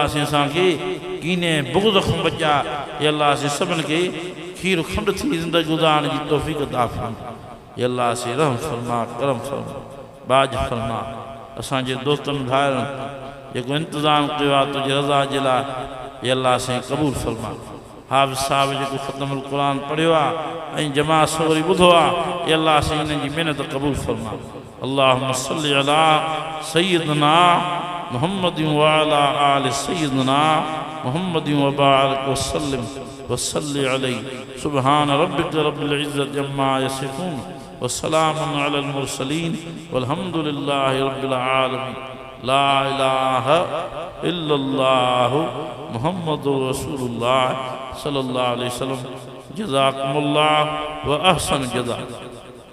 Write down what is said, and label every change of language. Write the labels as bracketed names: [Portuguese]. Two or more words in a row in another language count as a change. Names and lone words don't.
[Sindhi] से असांखे कीने बुग़्ज़ खां बचा [Arabic] يا الله [Sindhi] से सभिनी खे खीर खंड थी ज़िंदगी गुज़ारण जी तौफ़ीक़ अता फरमा [Arabic] يا الله [Sindhi] से रहम फरमा करम फरमा बाज फरमा असांजे दोस्तनि भाइरनि जेको इंतज़ाम कयो आहे तुंहिंजी रज़ा जे लाइ [Arabic] يا الله [Sindhi] से क़बूल फरमा हाफ़िज़ साहिब जेको [Arabic] ختم القرآن [Sindhi] पढ़ियो आहे ऐं जमात सवरी ॿुधो आहे [Arabic] يا الله [Sindhi] से हिननि जी महिनत क़बूल फरमा [Arabic] اللهم صل على سيدنا محمد و على آل سيدنا محمد و بارك وسلم وصل عليه سبحان ربك رب العزة عما يصفون و سلام على المرسلين والحمد لله رب العالمين لا إله إلا الله محمد رسول الله صلى الله عليه وسلم جزاكم الله و أحسن جزاء.